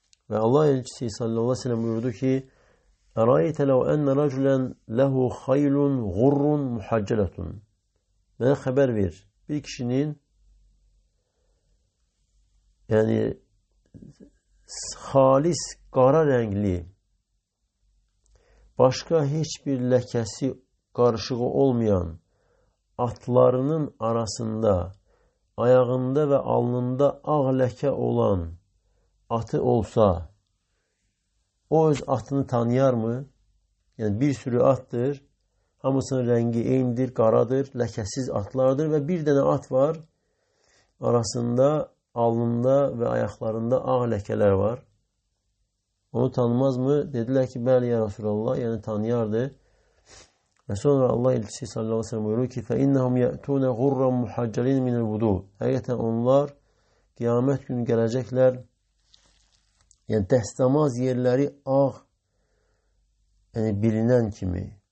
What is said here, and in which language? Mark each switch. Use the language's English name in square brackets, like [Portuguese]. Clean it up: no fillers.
[Turkish] Ve Allah elçisi sallallahu aleyhi ve sellem buyurdu ki, [Arabic] اَرَأَيْتَ لَوْ اَنَّ رَجُلًا لَهُ خَيْلٌ غُرٌّ مُحَجَّلَةٌ. [Turkish] Bana haber ver. Bir kişinin yani halis kara renkli, başka hiçbir lekesi karışığı olmayan atlarının arasında, ayağında ve alnında ağ leke olan atı olsa, o öz atını tanıyarmı? Yani bir sürü attır. [Azerbaijani] Hamısının rəngi eynidir, qaradır, ləkəsiz atlardır və bir dənə at var. Arasında, alnında və ayaqlarında ağ ləkələr var. Onu tanımazmı? Dedilər ki, bəli ya Resulallah, yəni tanıyardı. Və sonra Allah elçisi sallallahu aleyhi ve sellem buyurur ki, [Arabic] فَاِنَّهُمْ يَأْتُونَ غُرًّا مُحَجَّلِينَ مِنَ الْوُدُوءِ [Azerbaijani] Həqiqətən onlar qiyamət günü gələcəklər, yəni dəstəmaz yerləri ağ, yəni bilinən kimi.